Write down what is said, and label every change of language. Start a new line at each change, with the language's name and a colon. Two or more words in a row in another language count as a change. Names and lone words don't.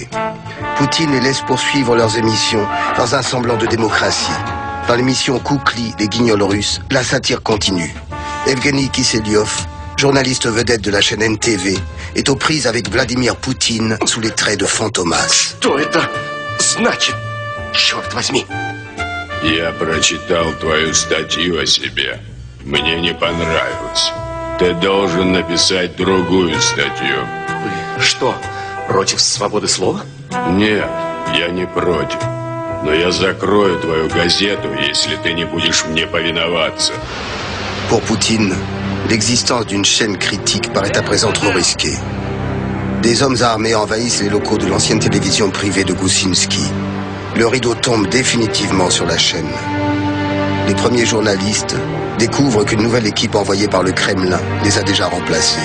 French: Poutine les laisse poursuivre leurs émissions dans un semblant de démocratie. Dans l'émission Koukli, les guignols russes, la satire continue. Evgeny Kiselyov, journaliste vedette de la chaîne NTV, est aux prises avec Vladimir Poutine sous les traits de Fantomas.
Russian: Я прочитал твою статью о себе. Мне не понравилось. Ты должен написать другую статью. Вы что, против свободы слова? Нет, я не против. Но я закрою твою газету, если ты не будешь мне повиноваться.
French: Pour Poutine, l'existence d'une chaîne critique paraît à présent trop risquée. Des hommes armés envahissent les locaux de l'ancienne télévision privée de Gusinski. Le rideau tombe définitivement sur la chaîne. Les premiers journalistes découvrent qu'une nouvelle équipe envoyée par le Kremlin les a déjà remplacés.